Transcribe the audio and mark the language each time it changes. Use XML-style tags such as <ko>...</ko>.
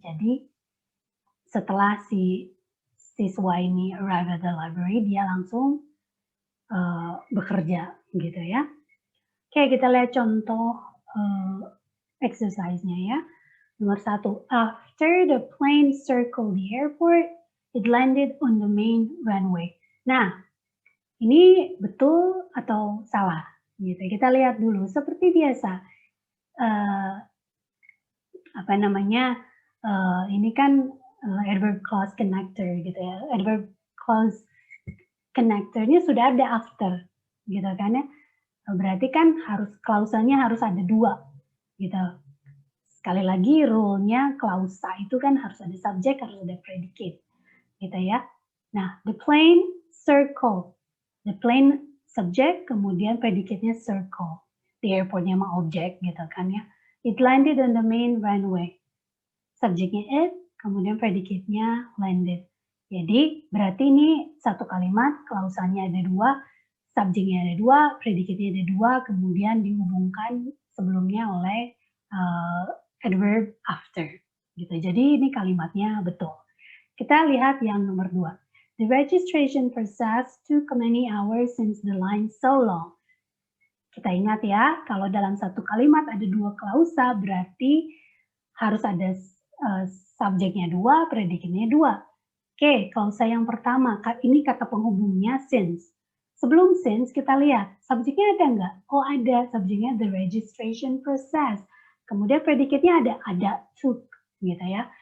<id>Jadi setelah si siswa ini</id> <en>arrive at the library,</en> <id>dia langsung bekerja gitu ya. Oke, kita lihat contoh exercise-nya ya. Nomor 1,</id> <en>after the plane circled the airport, it landed on the main runway.</en> <id>Nah, ini betul atau salah? Gitu. Kita lihat dulu. Seperti biasa, apa namanya? Ini kan adverb clause connector gitu ya. Adverb clause connectornya sudah ada after, gitu kan ya. Berarti kan klausanya harus ada dua, gitu. Sekali lagi rule-nya klausa itu kan harus ada subjek, harus ada predicate, gitu ya.</id> <en>Nah, the plane circle, the plane subjek, kemudian predicate-nya circle.</en> <id>The airport-nya mah objek, gitu kan ya.</id> <en>It landed on the main runway.</en> <id>Subjeknya it, kemudian predicate-nya landed. Jadi berarti ini satu kalimat, klausanya ada dua, subjeknya ada dua, predicate-nya ada dua, kemudian dihubungkan sebelumnya oleh adverb after. Gitu. Jadi ini kalimatnya betul. Kita lihat yang nomor 2.</id> <en>The registration process took many hours since the line so long.</en> <id>Kita ingat ya, kalau dalam satu kalimat ada dua klausa, berarti harus ada subjeknya dua, predikatnya dua. Oke, klausa yang pertama, ini kata penghubungnya since. Sebelum since, kita lihat, subjeknya ada nggak? Oh ada, subjeknya the registration process. Kemudian predikatnya ada took, gitu ya.</id>